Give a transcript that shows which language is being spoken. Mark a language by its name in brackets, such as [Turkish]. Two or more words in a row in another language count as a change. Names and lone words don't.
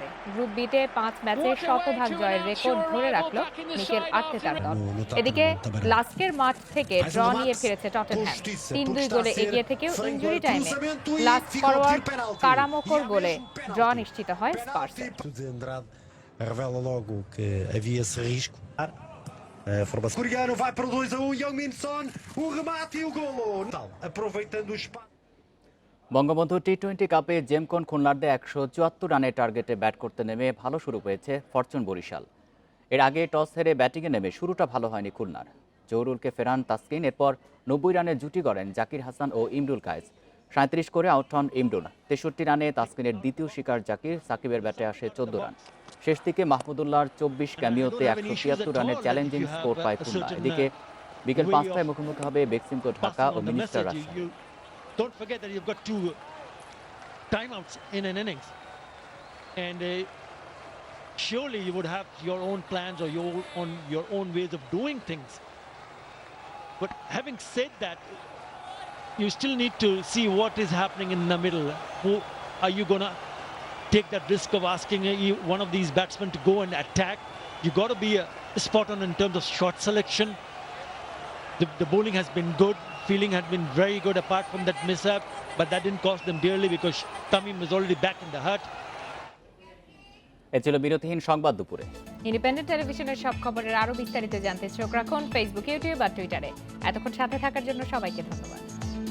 [Bangla] গ্রুপ বিতে 5 ম্যাচে শতভাগ জয়ের রেকর্ড ধরে রাখল মিকেল আর্তেতার দল। এদিকে লাস্কের মাঠ থেকে ড্র নিয়ে ফিরেছে টটেনহ্যাম। 3-2 গোলে এগিয়ে থেকেও [English] injury time last forward [Bangla] কারামোকোর গোলে ড্র নিশ্চিত হয় স্পার্সের। [Portuguese] Revela logo que havia esse risco. Coreano vai para o 2-1, Young-min Son, o remate e o golo. Aproveitando o espaço. [Bangla] বঙ্গবন্ধু টি-20 কাপে জেমকন খুলনার্দে 174 রানের টার্গেটে ব্যাট করতে নেমে ভালো শুরু পেয়েছে ফরচুন বরিশাল। এর আগে টস হেরে ব্যাটিংয়ে নেমে শুরুটা ভালো হয়নি খুলনার। জহুরুলকে ফেরান তাসকিন, এরপর 90 রানে জুটি গড়েন জাকির হাসান ও ইমরুল কায়েস। 37 করে আউট হন ইমরুল। 63 রানে তাসকিনের দ্বিতীয় শিকার জাকির। সাকিবের ব্যাটে আসে 14 রান। শেষ দিকে মাহমুদুল্লাহর 24 ক্যামিওতে 173 রানের [English] challenging score [Bangla] পায় খুলনা। এদিকে বিকেল 5টায় মুখোমুখি হবে বেক্সিমকো ঢাকা ও মিনিস্টার রাজশাহী। [English] Don't forget that you've got 2 timeouts in an innings, and surely you would have your own plans or your own ways of doing things. But having said that, you still need to see what is happening in the middle. Who are you going to take that risk of asking one of these batsmen to go and attack? You got to be spot on in terms of shot selection. The bowling has been good. Fielding had been very good apart from that mishap, but that didn't cost them dearly because Tamim was already back in the hut. [Bangla] এ ছিল বিরতিহীন সংবাদ দুপুরে। ইন্ডিপেন্ডেন্ট টেলিভিশনের সব খবরের আরো বিস্তারিত জানতে চোখ রাখুন ফেসবুক, ইউটিউব আর টুইটারে। এতক্ষণ সাথে থাকার জন্য সবাইকে ধন্যবাদ।